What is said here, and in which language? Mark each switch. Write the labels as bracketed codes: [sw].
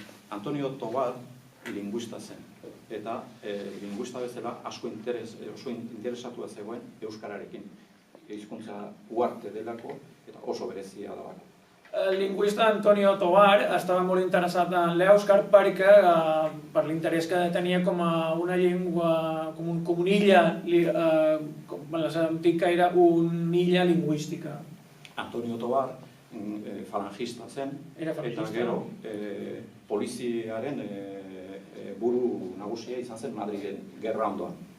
[eu] Antonio Tobar lingüista zen, eta lingüista bezala oso interesatua zegoen euskararekin. Hizkuntza uarte delako eta oso berezia delako. [ca] El lingüista Antonio Tobar estava molt interessat en l'èuscar perquè per l'interès que tenia com una llengua, com una illa, com l'antic que era una illa lingüística. [eu] Antonio Tobar falangista zen, eta gero poliziaren buru nagusia izan zen Madrilen gerra ondoan.